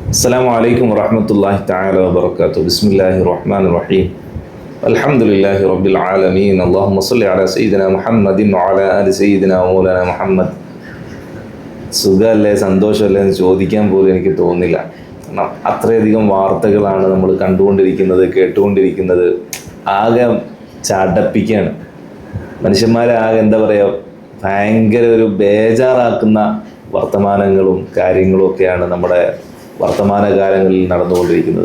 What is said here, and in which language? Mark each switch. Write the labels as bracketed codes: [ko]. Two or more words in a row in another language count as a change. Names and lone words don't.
[ar] السلام عليكم ورحمة الله تعالى وبركاته. بسم الله الرحمن الرحيم. الحمد لله رب العالمين. اللهم صل على سيدنا محمد وعلى آل سيدنا ومولانا محمد. [ml] സുഖമല്ലേ സന്തോഷമല്ലേ എന്ന് ചോദിക്കാൻ പോലും എനിക്ക് തോന്നുന്നില്ല. കാരണം അത്രയധികം വാർത്തകളാണ് നമ്മൾ കണ്ടുകൊണ്ടിരിക്കുന്നത്, കേട്ടുകൊണ്ടിരിക്കുന്നത്. ആകെ ചടപ്പിക്കുകയാണ്. മനുഷ്യന്മാരെ ആകെ എന്താ പറയുക, ഭയങ്കര ഒരു ബേജാറാക്കുന്ന വർത്തമാനങ്ങളും കാര്യങ്ങളും ഒക്കെയാണ് നമ്മുടെ വർത്തമാനകാലങ്ങളിൽ നടന്നുകൊണ്ടിരിക്കുന്നത്.